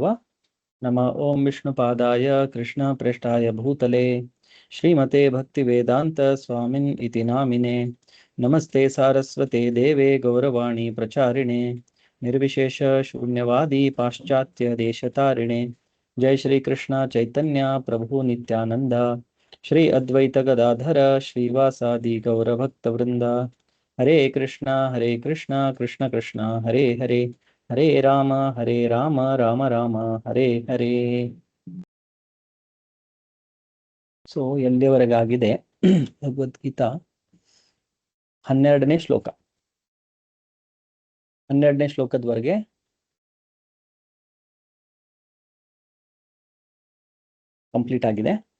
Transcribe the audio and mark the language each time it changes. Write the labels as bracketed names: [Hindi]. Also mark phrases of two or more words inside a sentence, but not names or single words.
[Sanskrit] ನಮ ಓಂ ವಿಷ್ಣು ಪಾದಾಯ ಕೃಷ್ಣ ಪ್ರೇಷ್ಠಾಯ ಭೂತಲೆ ಶ್ರೀಮತೆ ಭಕ್ತಿ ವೇದಾಂತ ಸ್ವಾಮಿನ್ ಇತಿ ನಾಮಿನೆ ನಮಸ್ತೆ ಸಾರಸ್ವತೆ ದೇವೆ ಗೌರವಾಣಿ ಪ್ರಚಾರಿಣೆ ನಿರ್ವಿಶೇಷ ಶೂನ್ಯವಾದಿ ಪಾಶ್ಚಾತ್ಯ ದೇಶತಾರಿಣೆ ಜೈ ಶ್ರೀ ಕೃಷ್ಣ ಚೈತನ್ಯ ಪ್ರಭು ನಿತ್ಯಾನಂದ ಶ್ರೀ ಅದ್ವೈತ ಗದಾಧರ ಶ್ರೀವಾಸಾದಿ ಗೌರಭಕ್ತ ವೃಂದ. ಹರೇ ಕೃಷ್ಣ ಕೃಷ್ಣ ಕೃಷ್ಣ ಹರೇ ಹರೇ ಹರೇ ರಾಮ ರಾಮ ರಾಮ ಹರೇ ಹರೇ. [Kannada] ಸೊ ಎಲ್ಲಿಯವರೆಗಾಗಿದೆ ಭಗವದ್ಗೀತಾ 12ನೇ ಶ್ಲೋಕ. 12ನೇ ಶ್ಲೋಕದವರೆಗೆ ಕಂಪ್ಲೀಟ್ ಆಗಿದೆ.